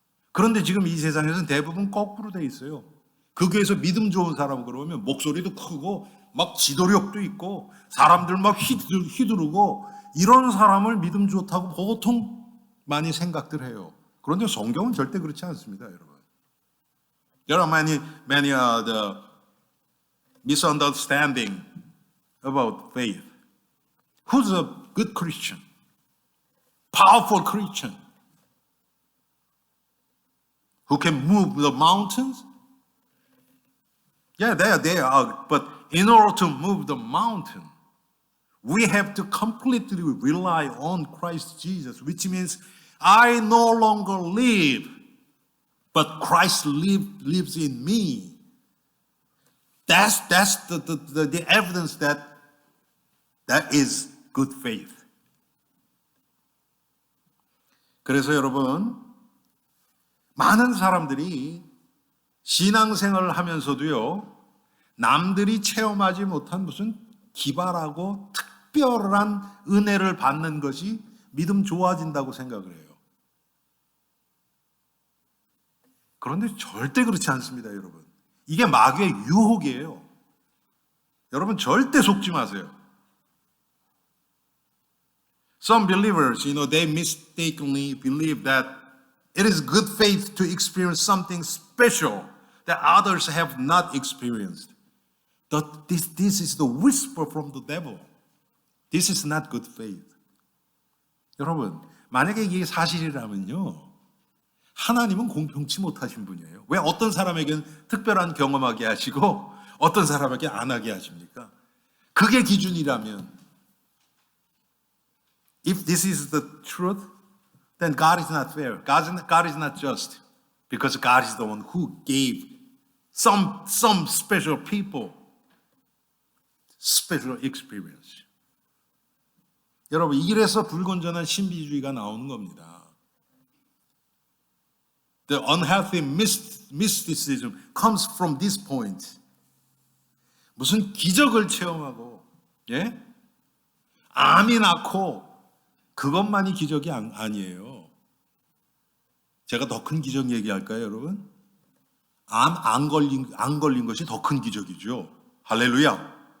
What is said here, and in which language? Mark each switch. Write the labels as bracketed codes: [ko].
[ko] 그런데 지금 이 세상에서는 대부분 거꾸로 돼 있어요. 그 교회에서 믿음 좋은 사람 그러면 목소리도 크고 막 지도력도 있고 사람들 막 휘두르고 이런 사람을 믿음 좋다고 보통 많이 생각들 해요. 그런데 성경은 절대 그렇지 않습니다, 여러분. [en] There are many the misunderstanding about faith. Who's a good Christian? Powerful Christian? Who can move the mountains? Yeah, they are. But in order to move the mountain, we have to completely rely on Christ Jesus, which means I no longer live, but Christ lives in me. That's the evidence that is good faith. [ko] 그래서 여러분, 많은 사람들이 신앙생활을 하면서도요, 남들이 체험하지 못한 무슨 기발하고 특별한 은혜를 받는 것이 믿음 좋아진다고 생각을 해요. 그런데 절대 그렇지 않습니다, 여러분. 이게 마귀의 유혹이에요. 여러분 절대 속지 마세요. [en] Some believers, they mistakenly believe that it is good faith to experience something special that others have not experienced. This is the whisper from the devil. This is not good faith. [ko] 여러분, 만약에 이게 사실이라면요, 하나님은 공평치 못하신 분이에요. 왜 어떤 사람에게는 특별한 경험하게 하시고 어떤 사람에게 안 하게 하십니까? 그게 기준이라면, [en] if this is the truth, then God is not fair. God is not just, because God is the one who gave some special people special experience. [ko] 여러분, 이래서 불건전한 신비주의가 나오는 겁니다. [en] The unhealthy mysticism comes from this point. [ko] 무슨 기적을 체험하고, 예? 암이 낳고, 그것만이 기적이 아니에요. 제가 더 큰 기적 얘기할까요, 여러분? 안 걸린 것이 더 큰 기적이죠. 할렐루야.